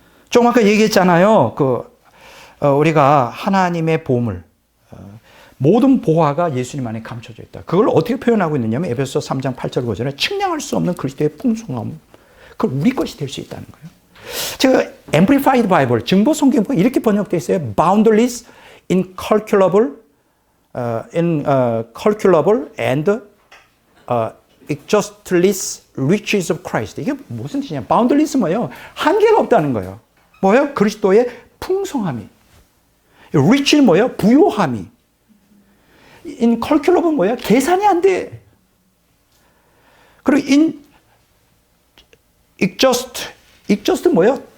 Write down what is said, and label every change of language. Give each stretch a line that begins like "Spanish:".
Korean: 조금 아까 얘기했잖아요. 우리가 하나님의 보물, 모든 보화가 예수님 안에 감춰져 있다. 그걸 어떻게 표현하고 있느냐면 에베소서 3장 8절 구절에 측량할 수 없는 그리스도의 풍성함. 그걸 우리 것이 될 수 있다는 거예요. 제가 Amplified Bible, 증보 성경보가 이렇게 번역되어 있어요.
English: Boundless, incalculable, incalculable and exhaustless riches of Christ.
Korean: 이게 무슨 뜻이냐? Boundless 뭐예요? 한계가 없다는 거예요. 뭐예요? 그리스도의 풍성함이. rich는 뭐예요? 부요함이. incalculable 뭐예요? 계산이 안 돼. 그리고 exhaust 뭐예요?